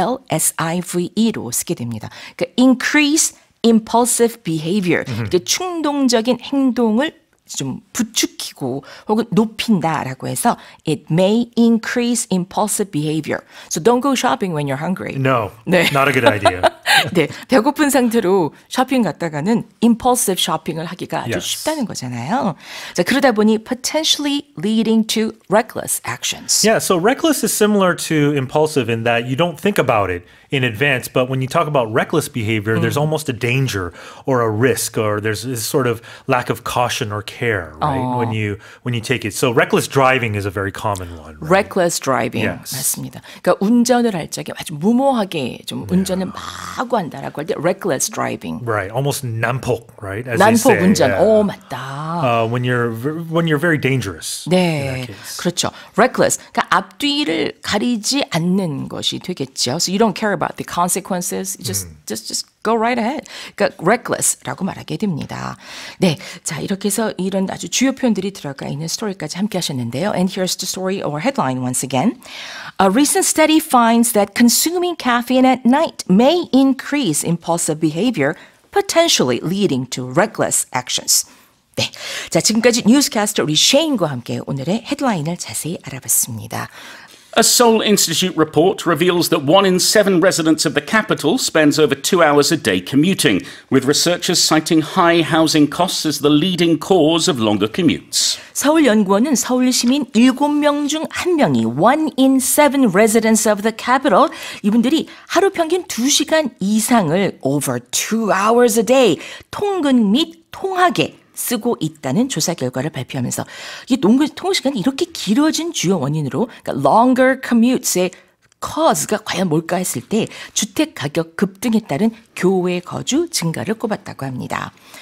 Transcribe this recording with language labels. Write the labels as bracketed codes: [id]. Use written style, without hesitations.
[ko] impulsive로 쓰게 됩니다. 그러니까 [en] increase impulsive behavior. [ko] 그러니까 충동적인 행동을 좀 부추기고 혹은 높인다라고 해서 [en] it may increase impulsive behavior. So don't go shopping when you're hungry. No, not a good idea. [ko] 네, 배고픈 상태로 쇼핑 갔다가는 [en] impulsive shopping [ko] 을 하기가 아주 쉽다는 거잖아요. 자, 그러다 보니 [en] potentially leading to reckless actions. Yeah, so reckless is similar to impulsive in that you don't think about it in advance. But when you talk about reckless behavior, there's almost a danger or a risk, or there's this sort of lack of caution or care, right? When you take it. So reckless driving is a very common one. Right? reckless driving. Yes. [ko] 맞습니다. 그러니까 운전을 할 적에 아주 무모하게 좀 운전을 마구 한다라고 할 때 [en] reckless driving. Right, almost [ko] 난폭, [en] right? As they [ko] 난폭 [en] say. [ko] 운전. [en] Yeah. [ko] 오, 맞다. [en] When you're very dangerous. in [ko] 네, [en] that case. [ko] 그렇죠. reckless. 그러니까 앞뒤를 가리지 않는 것이 되겠죠. [en] So you don't care about the consequences. Just go right ahead. [ko] 그러니까 reckless라고 말하게 됩니다. 네, 자 이렇게 해서 이런 아주 주요 표현들이 들어가 있는 스토리까지 함께 하셨는데요. [en] And here's the story or headline once again. A recent study finds that consuming caffeine at night may increase impulsive behavior, potentially leading to reckless actions. [ko] 네, 자 지금까지 뉴스캐스터 우리 셰인과 함께 오늘의 헤드라인을 자세히 알아봤습니다. [en] A Seoul Institute report reveals that 1 in 7 residents of the capital spends over 2 hours a day commuting, with researchers citing high housing costs as the leading cause of longer commutes. [ko] 서울연구원은 서울 시민 7명 중 1명이 [en] 1 in 7 residents of the capital [ko] 이분들이 하루 평균 2시간 이상을 [en] over 2 hours a day [ko] 통근 및 통학에 쓰고 있다는 조사 결과를 발표하면서 이 통근 시간이 이렇게 길어진 주요 원인으로 그러니까 [en] longer commutes [ko] 의 cause가 과연 뭘까 했을 때 주택 가격 급등에 따른 교외 거주 증가를 꼽았다고 합니다.